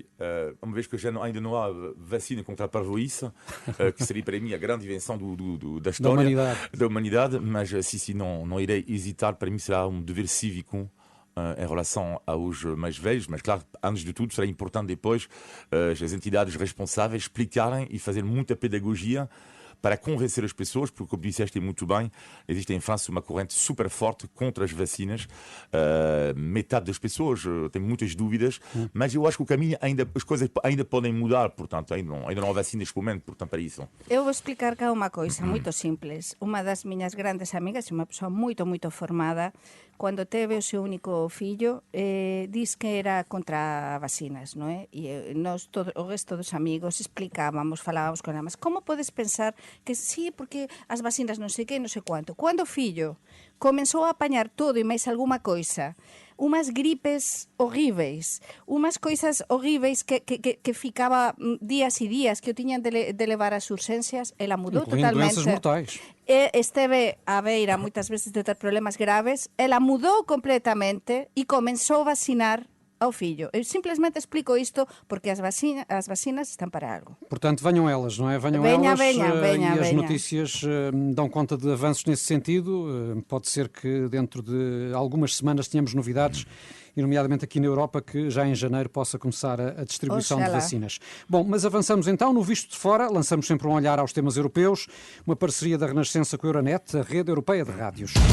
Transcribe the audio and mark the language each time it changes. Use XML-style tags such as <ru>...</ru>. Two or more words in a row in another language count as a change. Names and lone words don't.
<pt>Uma vez que ainda não há vacina contra a parvoíce, que seria para mim a grande invenção da história, da humanidade, mas sim, não irei hesitar, para mim será um dever cívico em relação aos mais velhos, mas claro, antes de tudo, será importante depois as entidades responsáveis explicarem e fazer muita pedagogia para convencer as pessoas, porque, como disseste muito bem, existe em França uma corrente super forte contra as vacinas. Metade das pessoas tem muitas dúvidas, mas eu acho que o caminho, as coisas ainda podem mudar, portanto, ainda não há vacina neste momento, portanto, para isso.</pt> <gl>Eu vou explicar cá unha coisa moito simples. Unha das miñas grandes amigas, unha persoa moito formada, cando teve o seu único fillo, diz que era contra vacinas, non é? E nós, o resto dos amigos, explicábamos, falábamos con ela, mas como podes pensar que sí, porque as vacinas non sei que, non sei cuánto. Cando o fillo comenzou a apañar todo e máis</gl> <pt>alguma coisa, umas gripes horríveis, umas coisas horríveis</pt> <gl>que ficaba días e días que o tiñan de levar ás urxencias, ela mudou</gl> <pt>Incluindo</pt> <gl>totalmente.</gl> <pt>doenças mortais.</pt> <gl>E esteve a beira moitas veces de ter problemas graves, ela mudou completamente e comenzou a vacinar ao fillo. Eu simplesmente explico isto porque as vacinas están para algo.</gl> <pt>Portanto, venham elas, não é? Venham Venha, elas venha, e as venha. notícias dão conta de avanços nesse sentido. Pode ser que dentro de algumas semanas tenhamos novidades, e nomeadamente aqui na Europa, que já em janeiro possa começar a distribuição de Oxalá. vacinas. Bom, mas avançamos então no Visto de Fora, lançamos sempre um olhar aos temas europeus, uma parceria da Renascença com a Euronet, a rede europeia de rádios.</pt>